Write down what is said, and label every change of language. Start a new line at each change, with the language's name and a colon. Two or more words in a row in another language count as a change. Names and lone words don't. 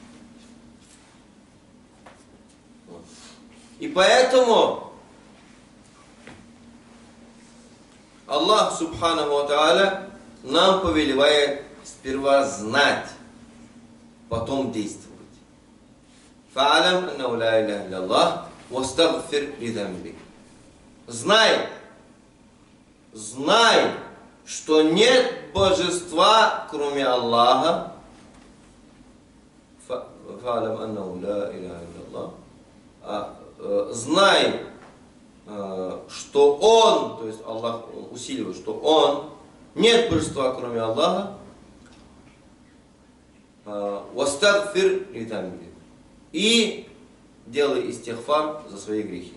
Russian: И поэтому Аллах
Arabic: سبحانه وتعالى
Russian: нам повелевает сперва знать, потом действовать.
Arabic: فاعلم أنه لا إله إلا الله واستغفر لذنبك.
Russian: Знай, что нет божества, кроме Аллаха.
Arabic: فاعلم أنه لا إله إلا الله.
Russian: Знай, что Он, то есть Аллах усиливает, что Он, нет божества, кроме Аллаха.
Arabic: واستغفر لذنبك.
Russian: И делай истигфар за свои грехи.